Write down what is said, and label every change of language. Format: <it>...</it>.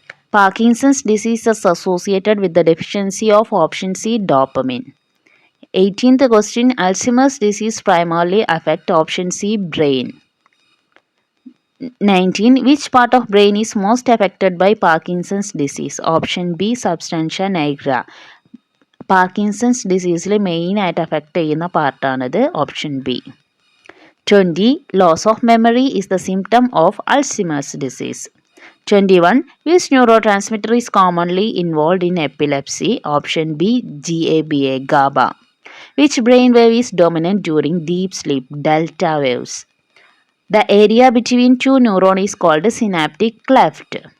<en>Parkinson's disease is associated with the deficiency of option C, dopamine. 18th question, Alzheimer's disease primarily affect option C, brain. 19. Which part of brain is most affected by Parkinson's disease? Option B, substantia nigra.</en> <ml>Parkinson's ഡിസീസിൽ മെയിനായിട്ട് affect ചെയ്യുന്ന പാർട്ടാണിത്, option B. 20.</ml> <en>Loss of memory is the symptom of Alzheimer's disease. 21. Which neurotransmitter is commonly involved in epilepsy? Option B, GABA, GABA. Which brain wave is dominant during deep sleep? Delta waves. The area between two neurons is called synaptic cleft.</en>